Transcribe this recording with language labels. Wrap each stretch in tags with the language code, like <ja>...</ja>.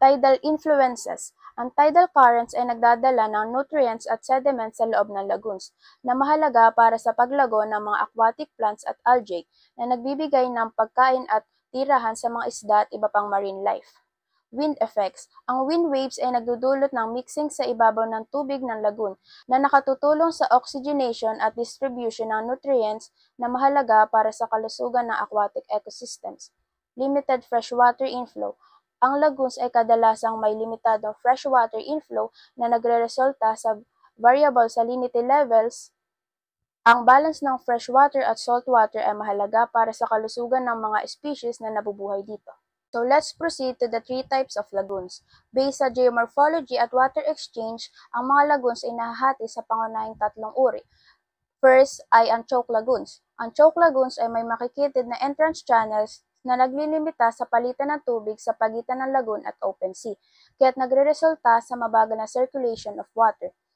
<en>Tidal influences.</en> <tl>Ang tidal currents ay nagdadala ng nutrients at sediments sa loob ng lagoons, na mahalaga para sa paglago ng mga aquatic plants at algae, na nagbibigay ng pagkain at tirahan sa mga isda at iba pang marine life.</tl> <en>Wind effects.</en> <tl>Ang wind waves ay nagdudulot ng mixing sa ibabaw ng tubig ng lagoon, na nakatutulong sa oxygenation at distribution ng nutrients na mahalaga para sa kalusugan ng aquatic ecosystems.</tl> <en>Limited freshwater inflow.</en> <tl>Ang lagoons ay kadalasang may limitadong freshwater inflow na nagreresulta sa variable salinity levels. Ang balance ng freshwater at saltwater ay mahalaga para sa kalusugan ng mga species na nabubuhay dito.</tl> <en>So let's proceed to the three types of lagoons.</en> <tl>Based sa geomorphology at water exchange, ang mga lagoons ay nahahati sa pangunahing tatlong uri. First ay ang choke lagoons. Ang choke lagoons ay may makikitid na entrance channels na naglilimita sa palitan ng tubig sa pagitan ng lagoon at open sea, kaya't nagreresulta sa mabagal na circulation of water.</tl>